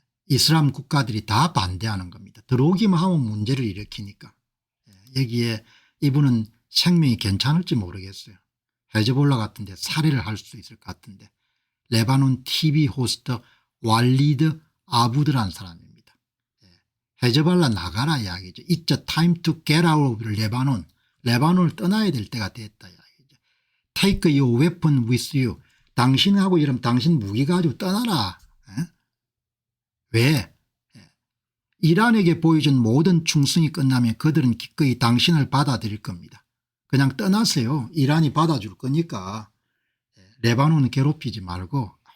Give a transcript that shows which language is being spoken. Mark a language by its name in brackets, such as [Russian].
[Korean] 이슬람 국가들이 다 반대하는 겁니다. 들어오기만 하면 문제를 일으키니까. 여기에 이분은 생명이 괜찮을지 모르겠어요. 헤즈볼라 같은데 살해를 할 수도 있을 것 같은데. 레바논 TV 호스트 왈리드 아부드라는 사람입니다. 헤즈볼라 나가라 이야기죠. [English] It's a time to get out of 레바논. [Korean] 레바논을 떠나야 될 때가 됐다 이야기죠. [English] Take your weapon with you. [Korean] 당신하고 이러면 당신 무기 가지고 떠나라. 왜? 이란에게 보여준 모든 충성이 끝나면 그들은 기꺼이 당신을 받아들일 겁니다. 그냥 떠나세요. 이란이 받아줄 거니까. 레바논은 괴롭히지 말고.